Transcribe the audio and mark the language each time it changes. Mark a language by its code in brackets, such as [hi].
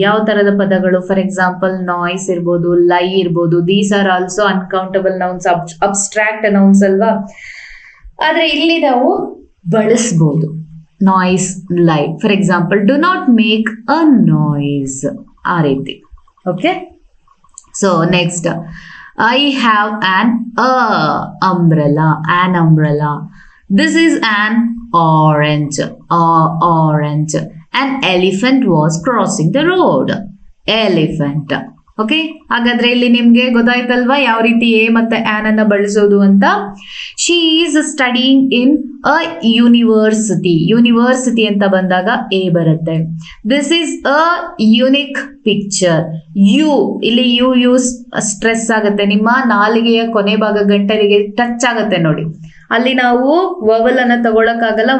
[kn] ಯಾವ ತರದ ಪದಗಳು, [en] for example [kn] ನಾಯ್ಸ್ ಇರ್ಬೋದು, ಲೈ ಇರ್ಬೋದು, [en] these are also uncountable nouns, abstract nouns [kn] ಅಲ್ವಾ, ಆದ್ರೆ ಇಲ್ಲಿ ನಾವು ಬಳಸಬಹುದು. [en] noise, lie, for example do not make a noise, [kn] ಆ ರೀತಿ. [en] Okay, so next, I have an umbrella, an umbrella. This is an orange, orange. An elephant was crossing the road. Elephant. [kn] Okay, ಹಾಗಾದ್ರೆ ಇಲ್ಲಿ ನಿಮ್ಗೆ ಗೊತ್ತಾಯ್ತಲ್ವಾ ಯಾವ ರೀತಿ ಎ ಮತ್ತೆ on ಅನ್ನ ಬಳಸೋದು ಅಂತ. [en] she is studying in a university, university [kn] ಅಂತ ಬಂದಾಗ ಎ ಬರುತ್ತೆ. [en] This is a unique picture. [kn] You, ಇಲ್ಲಿ ಯು ಯೂಸ್ ಸ್ಟ್ರೆಸ್ ಆಗುತ್ತೆ, ನಿಮ್ಮ ನಾಲಿಗೆಯ ಕೊನೆ ಭಾಗ ಗಂಟಲಿಗೆ ಟಚ್ ಆಗುತ್ತೆ ನೋಡಿ, ಅಲ್ಲಿ ನಾವು ವವಲ್ ಅನ್ನ ತಗೊಳಕ್ಕಾಗಲ್ಲ.